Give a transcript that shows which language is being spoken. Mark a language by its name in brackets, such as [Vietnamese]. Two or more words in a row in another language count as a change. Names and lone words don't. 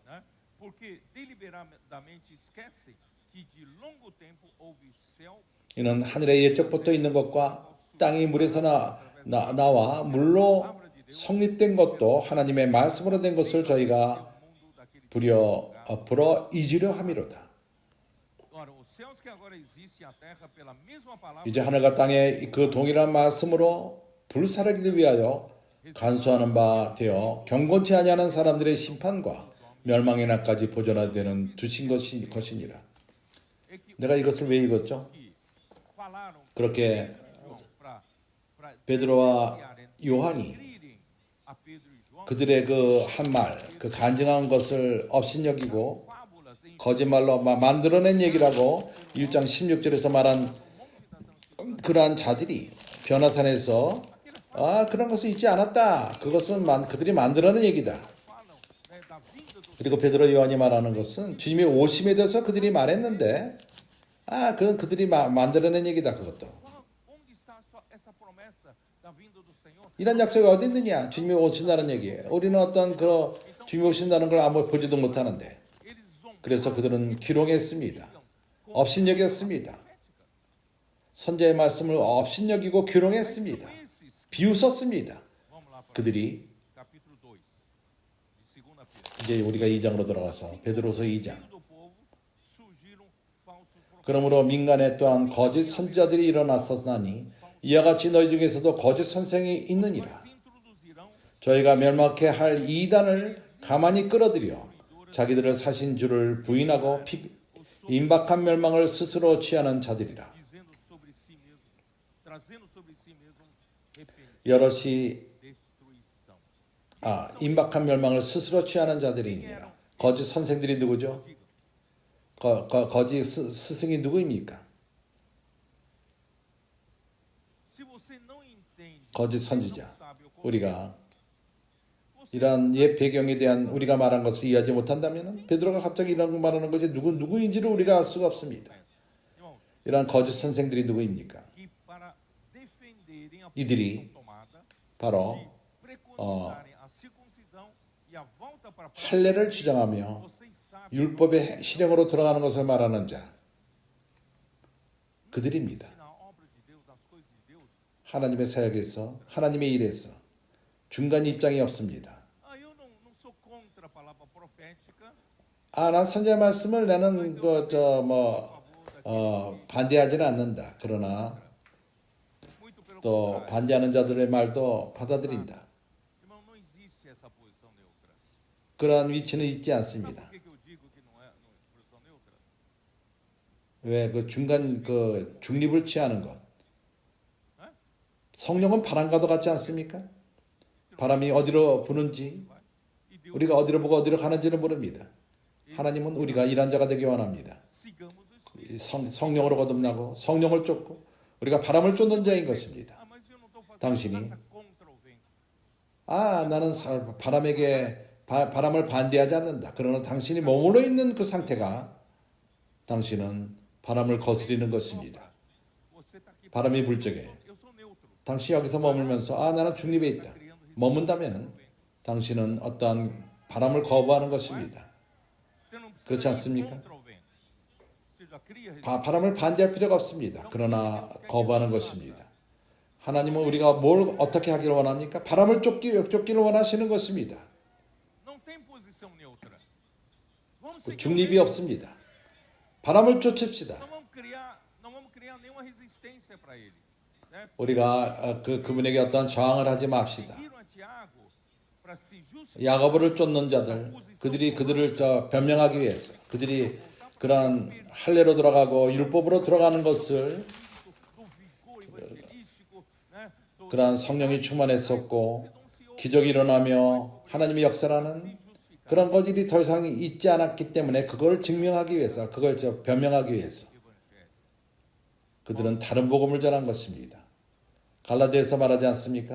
[Korean] 이는 하늘의 옛적부터 있는 것과 땅이 물에서 나와 물로 성립된 것도 하나님의 말씀으로 된 것을 저희가 불어 잊으려 함이로다. [Portuguese] céus que agora existe e a terra pela mesma palavra [Korean] 이제 하늘과 땅에 그 동일한 말씀으로 불사르기를 위하여 간수하는 바 되어 경건치 아니하는 사람들의 심판과 멸망의 날까지 보존하되는 두신 것이니라. [Portuguese] é que [Korean] 내가 이것을 왜 읽었죠? [Portuguese] que falaram [Korean] 그렇게 [Portuguese] para [Korean] 베드로와 요한이 [Portuguese] crirem a Pedro e João [Korean] 그들의 그 한 말, 그 간증한 것을 업신여기고 [Portuguese] fábulas em [Korean] 거짓말로 만들어낸 얘기라고 1장 16절에서 말한 그러한 자들이 변화산에서 그런 것은 있지 않았다. 그것은 그들이 만들어낸 얘기다. [Portuguese] falam da vinda do [Korean] 그리고 베드로 요한이 말하는 것은 주님의 오심에 대해서 그들이 말했는데 그건 그들이 만들어낸 얘기다. 그것도. [Portuguese] onde está essa promessa da vinda do Senhor? [Korean] 이런 약속이 어디 있느냐? 주님이 오신다는 얘기예요. 우리는 어떤 그 주님이 오신다는 걸 아무 보지도 못하는데 [Portuguese] Eles [Korean] 그래서 그들은 기롱했습니다. 업신여겼습니다. 선자의 말씀을 업신여기고 기롱했습니다. [Portuguese] esses, [Korean] 비웃었습니다. [Portuguese] vamos lá para [Korean] 그들이 [Portuguese] capítulo 2 de 2 Pedro. [Korean] 이제 우리가 2장으로 들어가서 베드로서 2장. [Portuguese] Do povo surgiram falsos profetas. [Korean] 그러므로 민간에 또한 거짓 선지자들이 일어났었나니 이와 같이 너희 중에서도 거짓 선생이 있느니라. [Portuguese] Introduzirão [Korean] 저희가 멸망케 할 이단을 가만히 끌어들여 자기들을 사신 줄을 부인하고 임박한 멸망을 스스로 취하는 자들이라. [Portuguese] dizendo sobre si mesmo, trazendo sobre si mesmo [Korean] 여럿이 [Portuguese] destruição. [Korean] 임박한 멸망을 스스로 취하는 자들이니라. 거짓 선생들이 누구죠? 거짓 스승이 누구입니까? [Portuguese] Se você não entende, [Korean] 거짓 [Portuguese] não [Korean] 선지자. [Portuguese] sabe o como [Korean] 우리가 이러한 옛 배경에 대한 우리가 말한 것을 이해하지 못한다면 베드로가 갑자기 이런 거 말하는 것이 누구인지를 우리가 알 수가 없습니다. [Portuguese] irmão, [Korean] 이러한 거짓 선생들이 누구입니까? [Portuguese] que para defenderem a [Korean] 이들이 [Portuguese] posição tomada, [Korean] 바로 [Portuguese] preconizarem a circuncisão e a volta para a [Korean] 할례를 주장하며 [Portuguese] vocês sabem [Korean] 율법의 실행으로 돌아가는 것을 말하는 자 그들입니다. [Portuguese] que na obra de Deus, das coisas de Deus, [Korean] 하나님의 사역에서 하나님의 일에서 중간 입장이 없습니다. [Portuguese] eu não sou contra a palavra profética, [Korean] 난 선지자 말씀을 나는 반대하지는 않는다. 그러나 [Portuguese] muito pelo [Korean] 또 [Portuguese] contrário. [Korean] 반대하는 자들의 말도 받아들인다. [Portuguese] Irmão, não existe essa posição neutra. [Korean] 그러한 위치는 있지 [Portuguese] Sabe [Korean] 않습니다. [Portuguese] por que eu digo que não é posição neutra? [Korean] 왜 그 중간 그 중립을 취하는 것? 성령은 바람과도 같지 않습니까? 바람이 어디로 부는지 [Portuguese] E Deus, [Korean] 우리가 어디로 보고 어디로 가는지는 모릅니다. 하나님은 우리가 일한 자가 되기 원합니다. [Portuguese] sigamos o Espírito. [Korean] 이 성령으로 거듭나고 성령을 쫓고 우리가 바람을 쫓는 자인 것입니다. [Portuguese] Mas eu não estou fazendo [Korean] 당신이 [Portuguese] nada contra o vento. [Korean] 나는 바람을 반대하지 않는다. 그러나 당신이 머물러 있는 그 상태가 당신은 바람을 거스리는 것입니다. [Portuguese] Você está aqui. [Korean] 바람이 불 적에 [Portuguese] Eu sou neutro. [Korean] 당신이 여기서 머물면서 나는 중립에 있다. 머문다면 당신은 어떠한 바람을 거부하는 것입니다. [Portuguese] Você não [Korean] 그렇지 [Portuguese] precisa ir [Korean] 않습니까? [Portuguese] contra o vento. Você já cria [Korean] 바람을 반대할 필요가 없습니다. 그러나 거부하는 것입니다. 하나님은 우리가 뭘 어떻게 하기를 원합니까? 바람을 쫓기를 원하시는 것입니다. [Portuguese] não tem posição neutra. Vamos seguir o [Korean] 중립이 [Portuguese] vento. [Korean] 없습니다. 바람을 쫓읍시다. [Portuguese] Não vamos criar nenhuma resistência para eles. Né? [Korean] 우리가 그분에게 어떠한 저항을 하지 맙시다. [Portuguese] Seguiram a Tiago para se justificar. [Korean] 야고보를 쫓는 자들, 그들을 변명하기 위해서, 그들이 그런 할례로 돌아가고 율법으로 돌아가는 것을 [Portuguese] do vigor evangelístico, né? [Korean] 그러한 성령이 충만했었고 기적이 일어나며 하나님의 역사라는 그런 것들이 더 이상 있지 않았기 때문에 그걸 증명하기 위해서, 그걸 변명하기 위해서 그들은 다른 복음을 전한 것입니다. 갈라디아에서 말하지 않습니까?